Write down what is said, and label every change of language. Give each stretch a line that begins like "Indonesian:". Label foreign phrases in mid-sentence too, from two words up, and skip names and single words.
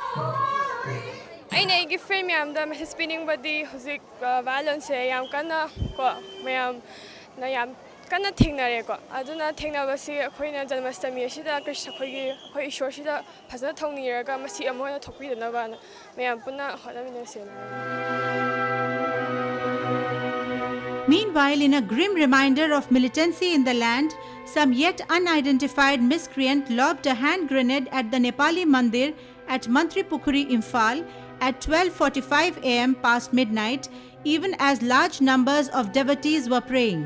Manipuri: I friend mayamda message pinning badi huzik violence yam kana ko mayam na yam kana thingnare ko aduna thingnabasi akhoina janmashtami asida krishna khogi khoi ishwar sida phajana thongniraga masi amoina thokpidanaba na mayam punna hodaminase.
English: Meanwhile, in a grim reminder of militancy in the land, some yet unidentified miscreant lobbed a hand grenade at the Nepali Mandir at Mantri Pukhuri, Imphal at 12:45 am past midnight, even as large numbers of devotees were praying.